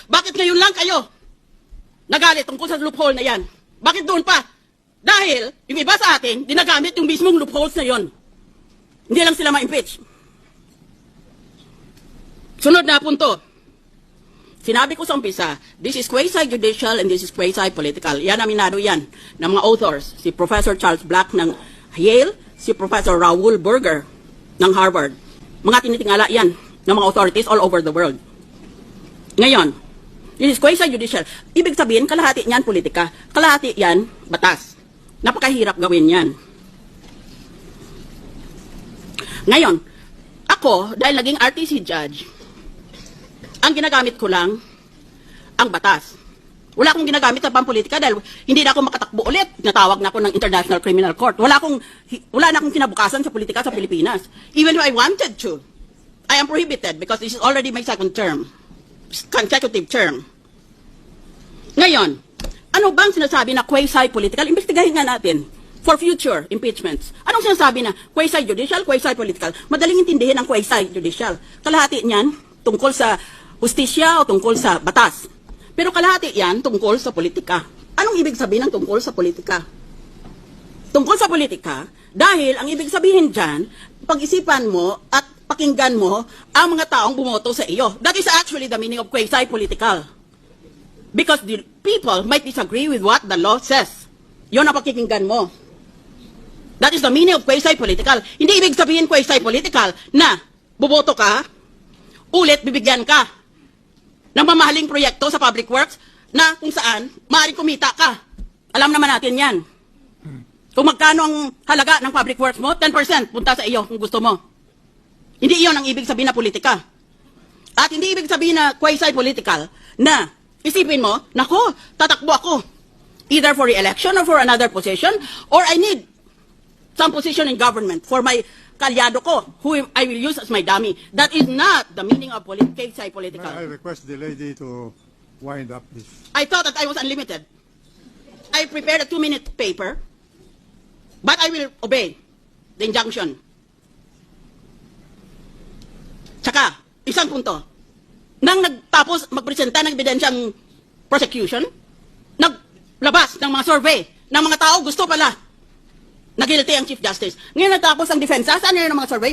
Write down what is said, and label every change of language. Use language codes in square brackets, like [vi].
[tl] Bakit ngayon lang kayo nagalit tungkol sa loophole na yan? Bakit doon pa? Dahil yung iba sa atin, dinagamit yung mismong loopholes na yon. Hindi lang sila ma-impeach. Sunod na punto. Sinabi ko sa umpisa, [en] this is quasi-judicial and this is quasi-political. [tl] Yan aminado yan ng mga authors. Si Professor Charles Black ng Yale, si Professor Raoul Berger ng Harvard. Mga tinitingala yan ng mga [en] authorities all over the world. Ngayon, This is quasi-judicial. [tl] Ibig sabihin, kalahati niyan politika. Kalahati yan, batas. Napakahirap gawin yan. Ngayon, ako, dahil naging RTC judge, ang ginagamit ko lang, ang batas. Wala akong ginagamit sa pampolitika dahil hindi na ako makatakbo ulit. Natawag na ako ng International Criminal Court. Wala na akong kinabukasan sa politika sa Pilipinas. [en] Even though I wanted to, I am prohibited because this is already my second term. Consecutive term. [tl] Ngayon, ano bang sinasabi na quasi-political? Investigahin nga natin [en] for future impeachments. [tl] Anong sinasabi na quasi-judicial, quasi-political? Madaling intindihin ang quasi-judicial. Kalahati niyan tungkol sa hustisya o tungkol sa batas. Pero kalahati yan tungkol sa politika. Anong ibig sabihin ng tungkol sa politika? Tungkol sa politika, dahil ang ibig sabihin dyan, pag-isipan mo at pakinggan mo ang mga taong bumoto sa iyo. [en] That is actually the meaning of quasi-political. Because the people might disagree with what the law says. [tl] Yun ang pakikinggan mo. [en] That is the meaning of quasi-political. [tl] Hindi ibig sabihin quasi-political na buboto ka, ulit bibigyan ka ng mamahaling proyekto sa public works na kung saan maaaring kumita ka. Alam naman natin yan. Kung magkano ang halaga ng public works mo, 10% punta sa iyo kung gusto mo. Hindi iyon ang ibig sabihin na politika. At hindi ibig sabihin na quasi-political na isipin mo, nako, tatakbo ako. [en] Either for re-election or for another position, or I need some position in government for my [tl] kalyado ko, [en] who I will use as my dummy. That is not the meaning of quasi-political. May I request the lady to wind up this? I thought that I was unlimited. I prepared a 2-minute paper, but I will obey the injunction. [tl] Tsaka, isang punto. Nang nagtapos magpresenta ng ebidensyang prosecution, naglabas ng mga survey ng mga tao gusto pala na guilty ang Chief Justice. Ngayon natapos ang depensa, saan yun ang mga survey?